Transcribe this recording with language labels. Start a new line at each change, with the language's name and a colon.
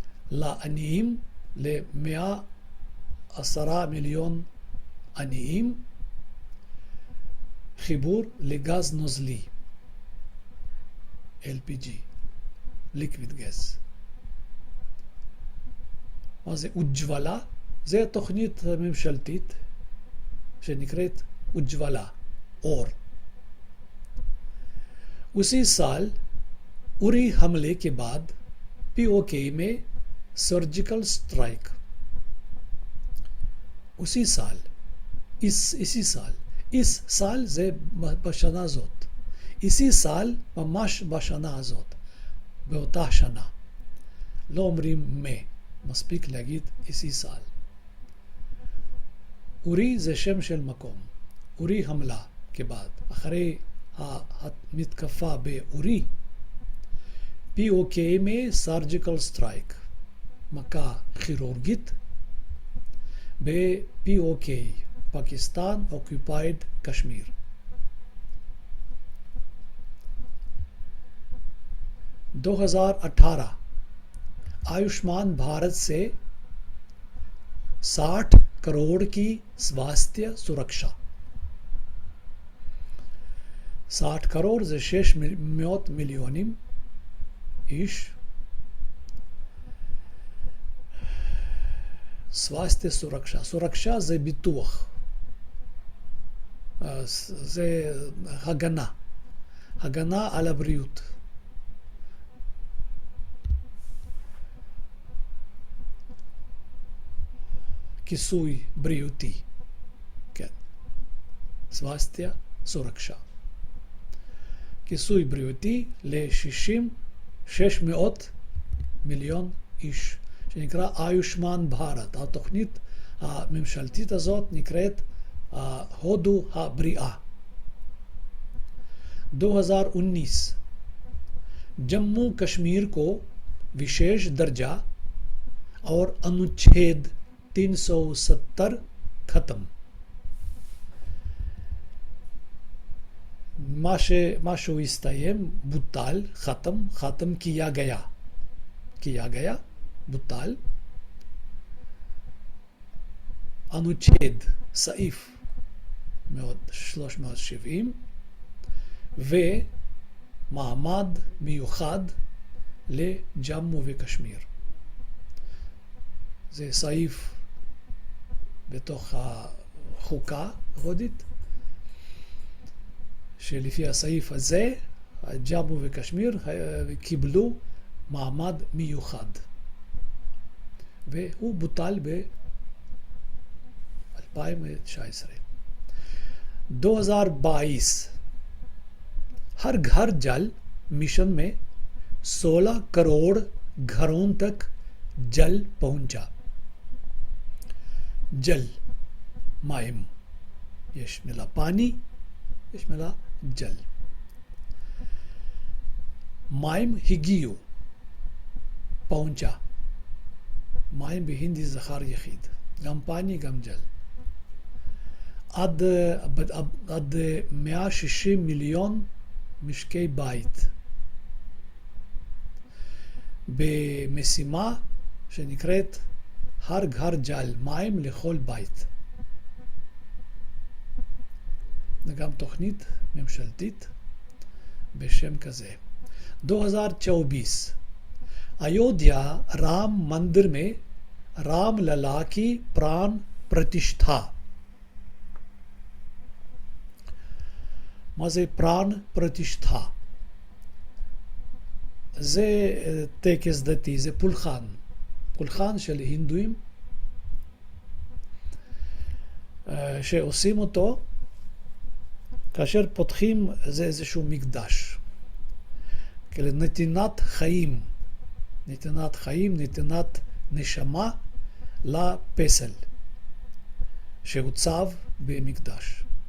Hebrew: לעניים, ל-110 מיליון עניים, חיבור לגז נוזלי, LPG,
English: liquid gas.
Hebrew: מה זה אוג'וולה? זה תוכנית ממשלתית שנקראת אוג'וולה, אור.
Hindi: उसी साल उरी हमले के बाद पीओके में सर्जिकल स्ट्राइक, उसी साल, इसी साल, इस साल
Hebrew: זה בשנה הזאת,
Hindi: इसी साल
Hebrew: ממש בשנה הזאת, באותה שנה. לא אומרים מה, מספיק להגיד
Hindi: इसी साल.
Hebrew: אורי זה שם של מקום, אורי המלה כבעד, אחרי המתקפה באורי,
Hindi: POK में surgical strike,
Hebrew: מכה כירורגית, ב-POK,
Hindi: Pakistan occupied Kashmir. दो 2018 आयुष्मान भारत से 60 करोड़ की स्वास्थ्य सुरक्षा.
Hebrew: 60 करोड़ זה 600 מיליונים איש.
Hindi: स्वास्थ्य सुरक्षा, सुरक्षा
Hebrew: זה ביטוח, זה הגנה, הגנה על הבריאות. כיסוי בריאותי, כן,
Hindi: स्वास्थ्य सुरक्षा,
Hebrew: כיסוי בריאותי ל-600 מיליון איש, שנקרא आयुष्मान भारत. התוכנית הממשלתית הזאת נקראת הודו הבריאה.
Hindi: 2019 जम्मू कश्मीर को विशेष दर्जा और अनुच्छेद 370 खत्म.
Hebrew: משהו הסתיים, בוטל,
Hindi: खत्म किया गया,
Hebrew: בוטל. अनुच्छेद, סעיף 370, ומעמד מיוחד לג'אמו וקשמיר. זה סעיף בתוך החוקה ההודית, שלפי הסעיף הזה, ג'אמו וקשמיר קיבלו מעמד מיוחד. והוא בוטל ב-2019.
Hindi: 2022 हर घर जल मिशन में 16 करोड़ घरों तक जल पहुंचा.
Hebrew: जल, מים, יש מילה पानी, יש מילה जल. מים הגיעו, פאונצ'ה. מים בהינדי זכר יחיד, גם פאני גם ג'ל. עד 160 מיליון משקי בית במשימה שנקראת הר גר ג'ל, מים לכל בית. זה גם תוכנית ממשלתית בשם כזה.
Hindi: 2024 अयोध्या राम मंदिर में राम लला की प्राण प्रतिष्ठा.
Hebrew: מה זה
Hindi: प्राण प्रतिष्ठा?
Hebrew: זה טקס דתי, זה פולחן של הינדואים שעושים אותו כאשר פותחים איזשהו מקדש, נתינת חיים, נתינת נשמה לפסל שהוצב במקדש.